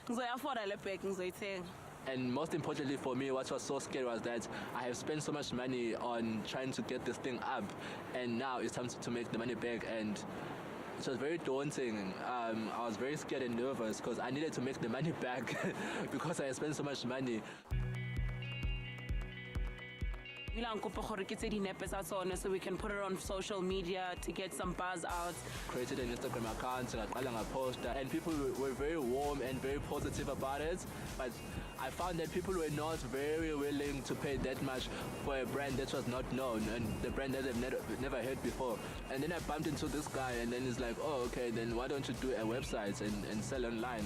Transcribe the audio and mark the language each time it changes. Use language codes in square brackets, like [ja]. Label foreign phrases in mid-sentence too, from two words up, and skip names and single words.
[en] and most importantly for me, what was so scary was that I have spent so much money on trying to get this thing up, and now it's time to make the money back, and it was very daunting. I was very scared and nervous because I needed to make the money back because I had spent so much money. Milan [tn] kopa gore ke tse dinepe tsa tsone [en] so we can put it on social media to get some buzz out. Created an Instagram account, [zu] ngaqala ngaposta, [en] and people were very warm and very positive about it. But I found that people were not very willing to pay that much for a brand that was not known and the brand that they've never heard before. And then I bumped into this guy and then he's like, oh, okay, then why don't you do a website and sell online?